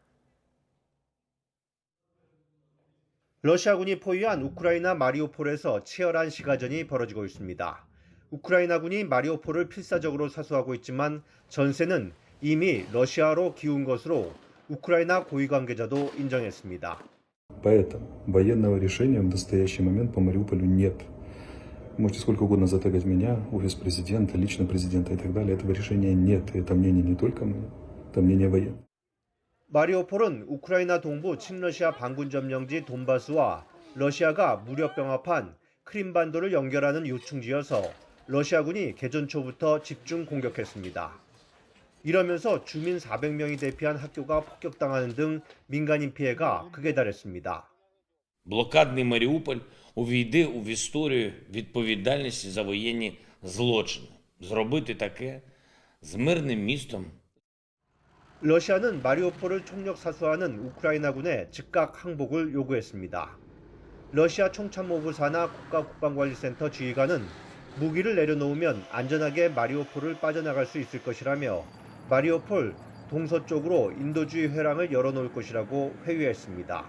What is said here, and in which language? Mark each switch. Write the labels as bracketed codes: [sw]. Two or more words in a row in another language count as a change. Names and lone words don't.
[ko] 러시아군이 포위한 우크라이나 마리우폴에서 치열한 시가전이 벌어지고 있습니다. 우크라이나군이 마리우폴을 필사적으로 사수하고 있지만 전세는 이미 러시아로 기운 것으로 우크라이나 고위 관계자도 인정했습니다. [ru] Поэтому военного решения в настоящий момент по Мариуполю нет. Можете сколько угодно затыкать меня, офис президента, лично президента и так далее. Этого решения нет. Это мнение не только мое, это мнение военных. [ko] 마리우폴은 우크라이나 동부 친러시아 반군 점령지 돈바스와 러시아가 무력 병합한 크림반도를 연결하는 요충지여서 러시아군이 개전 초부터 집중 공격했습니다. 이러면서 주민 400명이 대피한 학교가 폭격당하는 등 민간인 피해가 극에 달했습니다. [uk] Блокадний Маріуполь увійде в історію відповідальності за воєнні злочини. Зробити таке з мирним містом. [ko] 러시아는 마리우폴을 총력 사수하는 우크라이나군의 즉각 항복을 요구했습니다. 러시아 총참모부 산하 국가국방관리센터 지휘관은 무기를 내려놓으면 안전하게 마리우폴을 빠져나갈 수 있을 것이라며 마리우폴 동서쪽으로 인도주의 회랑을 열어놓을 것이라고 회유했습니다.